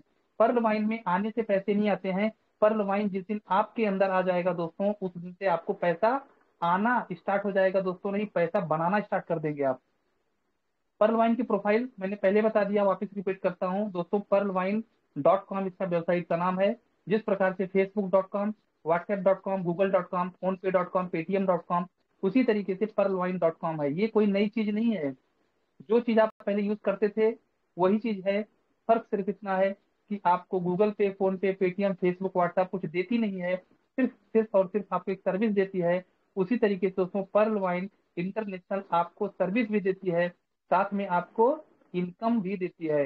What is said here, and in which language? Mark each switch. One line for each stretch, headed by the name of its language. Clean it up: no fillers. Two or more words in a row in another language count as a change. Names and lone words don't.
Hindi: पर्ल वाइन में आने से पैसे नहीं आते हैं। पर्ल वाइन जिस दिन आपके अंदर आ जाएगा दोस्तों, उस दिन से आपको पैसा आना स्टार्ट हो जाएगा दोस्तों, नहीं पैसा बनाना स्टार्ट कर देंगे आप। पर्ल वाइन की प्रोफाइल मैंने पहले बता दिया, वापस रिपीट करता हूँ दोस्तों। पर्ल वाइन.com इसका वेबसाइट का नाम है। जिस प्रकार से facebook.com, whatsapp.com, google.com, फोनपे.com, पेटीएम.com, उसी तरीके से पर्ल वाइन.com है। ये कोई नई चीज नहीं है। जो चीज आप पहले यूज करते थे वही चीज है। फर्क सिर्फ इतना है कि आपको गूगल पे, फोन पे, पेटीएम, फेसबुक, व्हाट्सएप कुछ देती नहीं है, सिर्फ सिर्फ और सिर्फ आपको एक सर्विस देती है। उसी तरीके से दोस्तों पर्ल वाइन इंटरनेशनल आपको सर्विस भी देती है, साथ में आपको इनकम भी देती है।